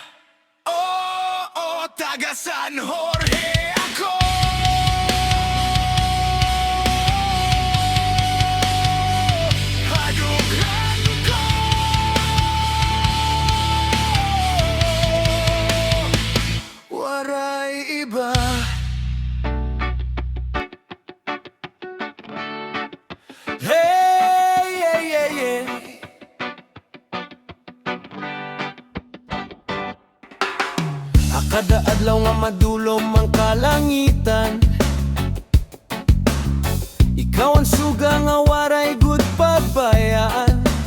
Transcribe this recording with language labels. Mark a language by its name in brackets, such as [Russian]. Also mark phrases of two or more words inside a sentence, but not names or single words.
[Waray] Oo, taga San Jorge ako. Hadughan ko, waray iba. [English] Hey, yeah, yeah, yeah. [Waray] Kada adlaw nga madulom ang kalangitan, ikaw ang suga nga waray gud pabayaan.